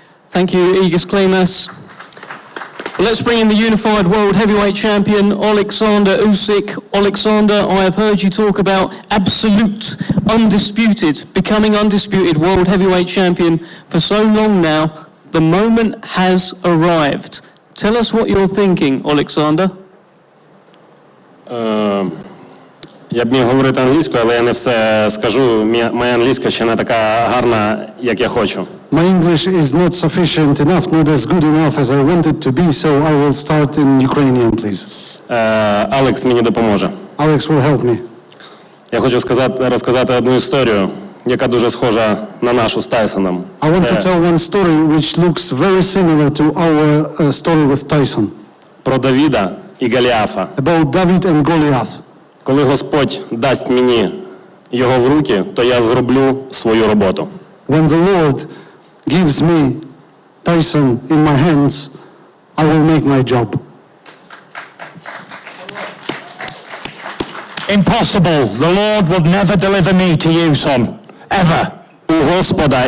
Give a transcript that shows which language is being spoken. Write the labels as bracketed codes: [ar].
[en] Thank you, Igis Klimas. Let's bring in the unified world heavyweight champion, Oleksandr Usyk. Oleksandr, I have heard you talk about absolute, undisputed, becoming undisputed world heavyweight champion for so long now. The moment has arrived. Tell us what you're thinking, Oleksandr. [uk] Я б міг говорити англійською, але я не все скажу. Моя англійська ще не така гарна, як я хочу. [en] My English is not sufficient enough, not as good enough as I want it to be, so I will start in Ukrainian, please. [uk] Алекс мені допоможе. [en] Alex will help me. [uk] Я хочу розказати одну історію, яка дуже схожа на нашу з Тайсоном. [en] I want to tell one story which looks very similar to our story with Tyson. [uk] Про Давіда і Голіафа. [en] About David and Goliath. [uk] Коли Господь дасть мені його в руки, то я зроблю свою роботу. [en] When the Lord gives me Tyson in my hands, I will make my job. Impossible. The Lord would never deliver me to you, son. Ever. [uk] У Господа